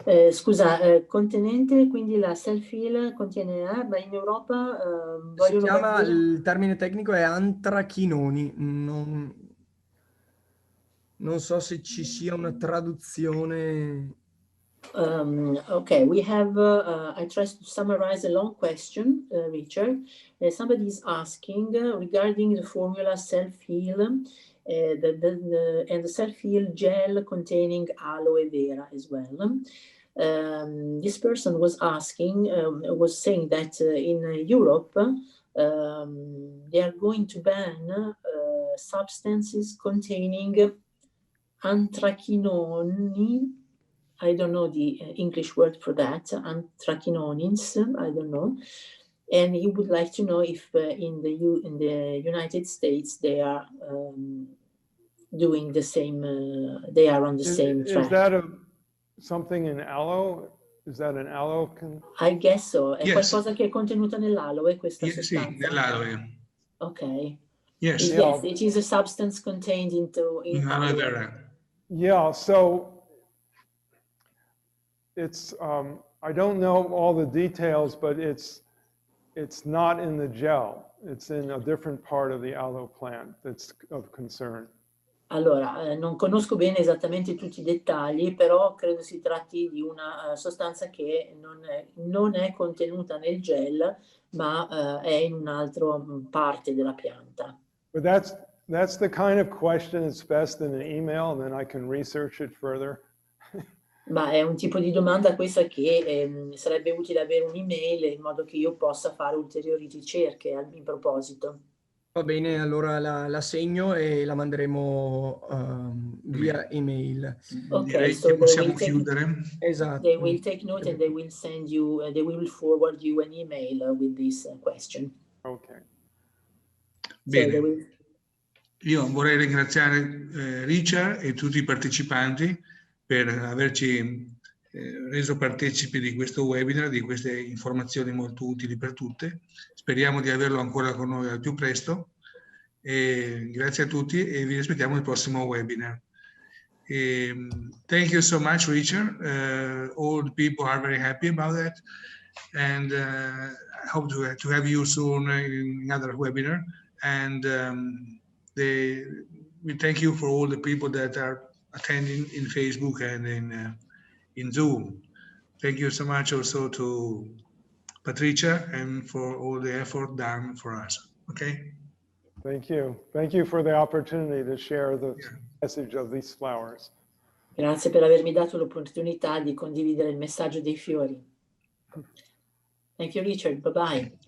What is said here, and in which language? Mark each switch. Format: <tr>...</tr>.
<it>Scusa, contenente, quindi la self-heal contiene, ma in Europa Si chiama, il termine tecnico è antrachinoni, non so se ci sia una traduzione.</it> <en>Okay, we have, I tried to summarize a long question, Richard. Somebody is asking regarding the formula self-heal, and the self-heal gel containing aloe vera as well. This person was asking, was saying that in Europe, they are going to ban substances containing anthrachinoni. I don't know the English word for that, anthrachinonins, I don't know. And he would like to know if in the United States they are doing the same, they are on the same track. Is that something in aloe? Is that an aloe? I guess so.</en> <it>È</it> <en>Yes.</en> <it>qualcosa che è contenuta nell'aloe, questa sostanza? Sì, nell'aloe. Ok.</it> <en>Yes. Yes, it is a substance contained in Aloe vera. Yeah, so it's, I don't know all the details, but it's not in the gel. It's in a different part of the aloe plant that's of concern.</en> <it>Allora, non conosco bene esattamente tutti i dettagli, però credo si tratti di una sostanza che non è contenuta nel gel, ma è in un'altra parte della pianta.</it> <en>But that's the kind of question that's best in an email, and then I can research it further.</en> <it>Ma è un tipo di domanda questa che sarebbe utile avere un'email in modo che io possa fare ulteriori ricerche in proposito. Va bene, allora la segno e la manderemo via email. Direi so che possiamo chiudere. Esatto.</it> <en>They will take note and they will send you, they will forward you an email with this question. Okay.</en> <it>Bene. Io vorrei ringraziare Richard e tutti i partecipanti per averci reso partecipi di questo webinar, di queste informazioni molto utili per tutte. Speriamo di averlo ancora con noi al più presto. E grazie a tutti e vi aspettiamo al prossimo webinar.</it> <en>Thank you so much, Richard. All the people are very happy about that, and I hope to have you soon in another webinar. And we thank you for all the people that are attending in Facebook and in Zoom. Thank you so much also to Patricia and for all the effort done for us. Okay. Thank you. Thank you for the opportunity to share the message of these flowers.</en> <it>Grazie per avermi dato l'opportunità di condividere il messaggio dei fiori.</it> <en>Thank you, Richard. Bye-bye.</en>